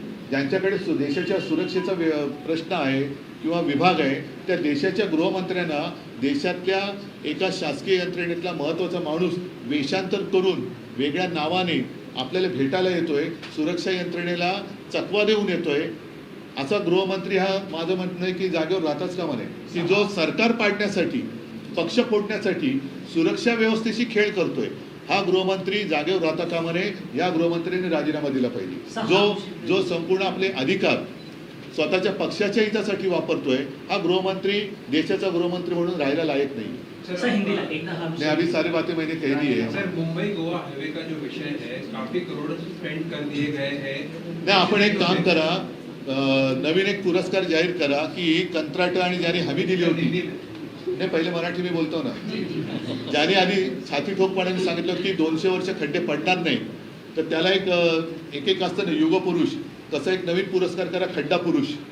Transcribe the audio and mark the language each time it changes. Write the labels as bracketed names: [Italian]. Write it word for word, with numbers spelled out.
[Marathi] ज्यांच्याकडे सु देशाच्या सुरक्षेचा व्य- प्रश्न आहे किंवा विभाग आहे, त्या देशाच्या गृहमंत्र्यांना देशातल्या एका शासकीय यंत्रणेतला महत्त्वाचा माणूस वेषांतर करून वेगळ्या नावाने आपल्याला भेटायला येतोय, सुरक्षा यंत्रणेला चकवा देऊन येतोय, असा गृहमंत्री हा माझं म्हणणं आहे की जागेवर राहताच का म्हणे, की जो सरकार पाडण्यासाठी, पक्ष फोडण्यासाठी, सुरक्षा व्यवस्थेशी खेळ करतोय, हा गृहमंत्री जागेवर राहता का म्हणे. या गृहमंत्र्यांनी राजीनामा दिला पाहिजे. जो जो संपूर्ण आपले अधिकार स्वतःच्या पक्षाच्या हितासाठी वापरतोय, हा गृहमंत्री देशाचा गृहमंत्री म्हणून राहायला लायक नाही. सर हिंदीला एकदा हा नाही, विषय- [Hindi] अभी सारी बातें मैंने कह दी है. सर मुंबई गोवा हाईवे का जो विषय है काफी करोड़ों स्पेंड कर दिए गए हैं. [Marathi] नाही, आपण एक काम करा, अं, नवीन एक पुरस्कार जाहीर करा की ही कंत्राट आणि ज्याने हमी दिली होती, नाही पहिले मराठी मी बोलतो ना, ज्याने आधी छाती ठोकपणाने सांगितलं की दोनशे वर्ष खड्डे पडणार नाही, तर त्याला एक अं, एक एक असतं ना युग पुरुष, तसा एक नवीन पुरस्कार करा, खड्डा पुरुष.